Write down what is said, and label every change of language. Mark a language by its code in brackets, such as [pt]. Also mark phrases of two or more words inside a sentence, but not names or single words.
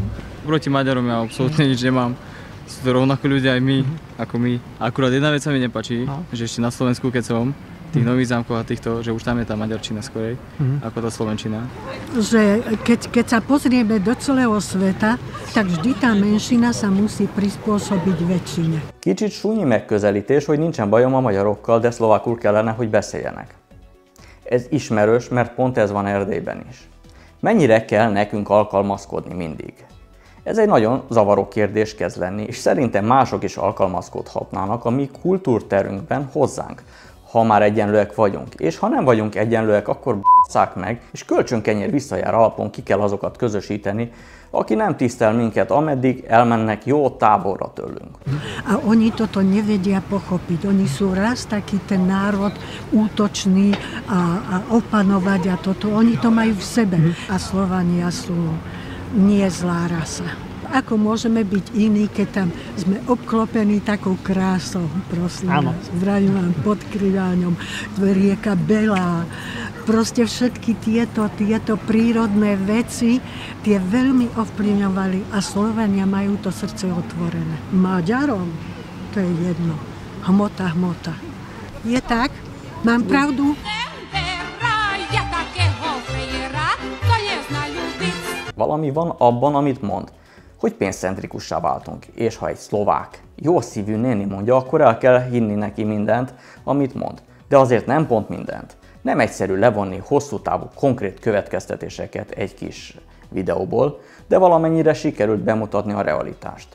[sk] Proti Maďarom ja absolútne nič nemám. Sú to rovnako ľudia aj my, ako my. Akurát jedna vec sa mi nepáči, že ešte na Slovensku, keď som, tých Nových Zámkoch a týchto, že už tam je tá maďarčina skorej, ako tá slovenčina. Že keď sa pozrieme do celého sveta, tak vždy tá menšina sa musí prispôsobiť väčšine. [hu] Kicsit súnyi megközelítés, hogy nincsen bajom a magyarokkal, de szlovákul kellene, hogy beszéljenek. Ez ismerős, mert pont ez van Erdélyben is. Mennyire kell nekünk alkalmazkodni mindig? Ez egy nagyon zavaró kérdés kezd lenni, és szerintem mások is alkalmazkodhatnának a mi kultúrterünkben hozzánk, ha már egyenlőek vagyunk. És ha nem vagyunk egyenlőek, akkor b***szák meg, és kölcsönkenyér visszajár alapon ki kell azokat közösíteni, aki nem tisztel minket, ameddig elmennek jó távolra tőlünk. [sk] A oni toto nevedia pochopiť. Oni sú raz taký ten národ útočný a opanovať a toto. Oni to majú v sebe. A Slovania sú nie zlá rasa. Ako môžeme byť iní, keď tam sme obklopení takou krásou, prosím vás. Zdravím vám pod Kriváňom, rieka Belá. Proste všetky tieto prírodné veci, tie veľmi ovplyvňovali a Slovania majú to srdce otvorené. Maďarom to je jedno. Hmota. Je tak? Mám pravdu? [hu] Valami van abban, amit mond, hogy pénzcentrikussá váltunk, és ha egy szlovák, jó szívű néni mondja, akkor el kell hinni neki mindent, amit mond. De azért nem pont mindent. Nem egyszerű levonni hosszú távú konkrét következtetéseket egy kis videóból, de valamennyire sikerült bemutatni a realitást.